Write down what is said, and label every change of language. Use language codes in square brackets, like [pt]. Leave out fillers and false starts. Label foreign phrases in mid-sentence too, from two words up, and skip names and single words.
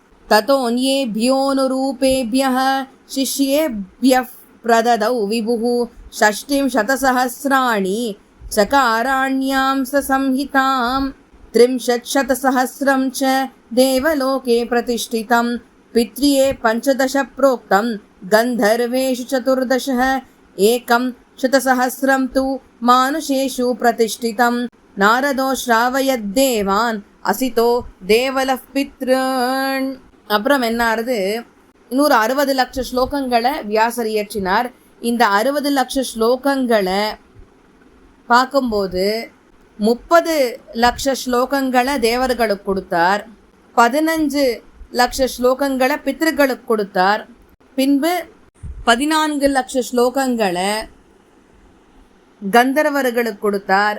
[sa] ततोऽन्येभ्योऽनुरूपेभ्यः शिष्येभ्यः प्रददौ विभुः षष्टिं शतसहस्राणि चकारान्यां संहिताम् 300 च देवलोके प्रतिष्ठितं पित्र्ये 15 प्रोक्तं गन्धर्वेषु 14 एकं 100 तु मानुषेषु प्रतिष्ठितं नारदो श्रावयद्देवान् असितो देवलः पितॄन्. [ta] அப்புறம் என்ன ஆறுது? 60 லட்சம் ஸ்லோகங்களை வியாசர் இயற்றினார். இந்த 60 லட்சம் ஸ்லோகங்களை பார்க்கும்போது 30 லட்சம் ஸ்லோகங்களை தேவர்களுக்கு கொடுத்தார், 15 லட்சம் ஸ்லோகங்களை பித்ருக்களுக்கு கொடுத்தார், பின்பு 14 லட்சம் ஸ்லோகங்களை கந்தர்வர்களுக்கு கொடுத்தார்.